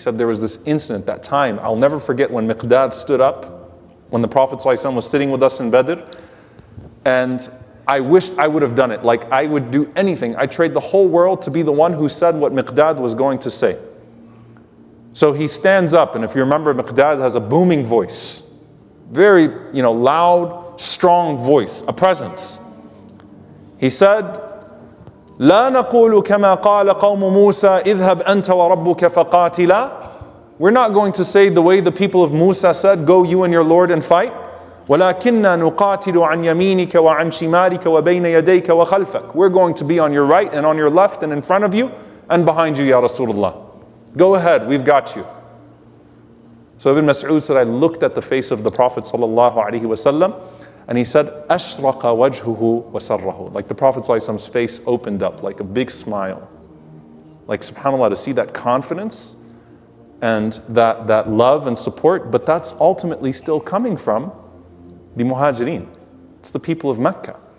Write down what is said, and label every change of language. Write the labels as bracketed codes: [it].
[en] He said there was this incident, that time, I'll never forget when Miqdad stood up, when the Prophet ﷺ was sitting with us in Badr, and I wished I would have done it. Like I would do anything. I'd trade the whole world to be the one who said what Miqdad was going to say. So he stands up, and if you remember, Miqdad has a booming voice. Very, loud, strong voice, a presence. He said, [ar] لا نقول كما قال قوم موسى اذهب أنت وربك فقاتلا. [en] We're not going to say the way the people of Musa said, go you and your Lord and fight. [ar] ولكننا نقاتل عن يمينك وعن شمالك وبين يديك وخلفك. [en] We're going to be on your right and on your left and in front of you and behind you, Ya Rasulullah. Go ahead, we've got you. So Ibn Mas'ud said, I looked at the face of the Prophet sallallahu alaihi wasallam, and he said, [ar] أشرق وجهه وسره. [en] Like the Prophet ﷺ's face opened up like a big smile. Like subhanAllah, to see that confidence and that love and support, but that's ultimately still coming from the Muhajirin. It's the people of Mecca.